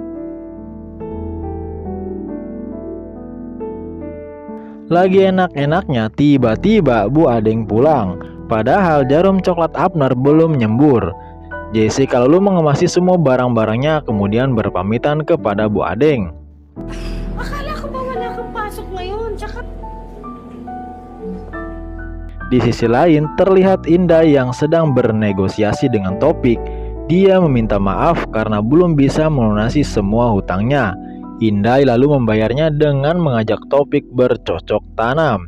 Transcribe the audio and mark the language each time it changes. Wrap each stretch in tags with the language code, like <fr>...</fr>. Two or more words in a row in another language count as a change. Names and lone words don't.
<id>Lagi enak-enaknya, tiba-tiba Bu Adeng pulang. Padahal jarum coklat Abner belum nyembur. Jessica lalu mengemasi semua barang-barangnya kemudian berpamitan kepada Bu Adeng.</id> <tl>Akala ko ba wala kang pasok ngayon? Tsaka...</tl> <id>Di sisi lain, terlihat Indah yang sedang bernegosiasi dengan Topik. Dia meminta maaf karena belum bisa melunasi semua hutangnya. Indah lalu membayarnya dengan mengajak Topik bercocok tanam.</id>